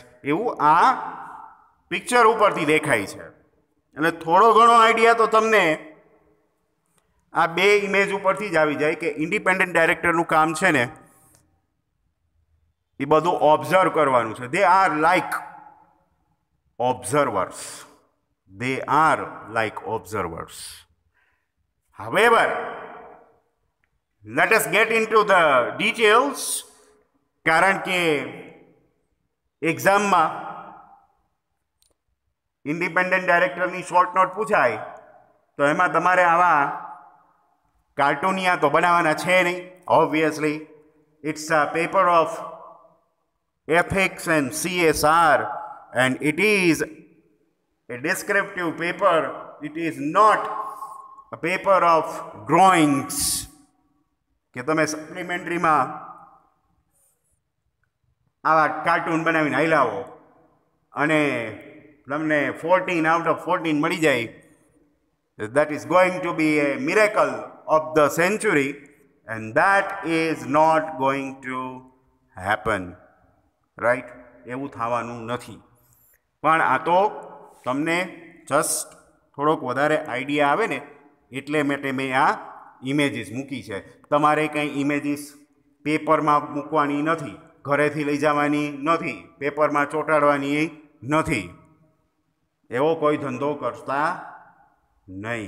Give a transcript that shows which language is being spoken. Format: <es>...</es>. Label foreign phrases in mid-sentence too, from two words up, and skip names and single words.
<gu>એવું આ પિક્ચર ઉપરથી દેખાય છે. એટલે થોડો ઘણો આઈડિયા તો તમને આ બે ઇમેજ ઉપરથી જ આવી જાય કે</gu> <en>independent director</en> <gu>કામ છે ને એ બધું ઓબ્ઝર્વ કરવાનું છે.</gu> <en>they are like observers, they are like observers. However, let us get into the details,</en> <gu>કારણ કે એક્ઝામમાં</gu> <en>independent director short note</en> <gu>પૂછાય તો એમાં તમારે આવા કાર્ટૂનિયા તો બનાવવાના છે નહીં.</gu> <en>obviously it's a paper of ethics and CSR, and it is a descriptive paper. It is not a paper of drawings</en> <gu>કે તમે સપ્લિમેન્ટરીમાં આવા કાર્ટૂન બનાવીને હલાવો અને તમને</gu> <en>14 out of 14</en> <gu>મળી જાય.</gu> <en>That is going to be a miracle of the century, and that is not going to happen, right?</en> <gu>એવું થવાનું નથી. પણ આ તો તમને જસ્ટ થોડોક વધારે આઈડિયા આવે ને એટલે માટે મેં આ ઇમેજીસ મૂકી છે. તમારે કંઈ ઇમેજીસ પેપરમાં મૂકવાની નથી, ઘરેથી લઈ જવાની નથી, પેપરમાં ચોંટાડવાની નથી, એવો કોઈ ધંધો કરતા નહીં.</gu>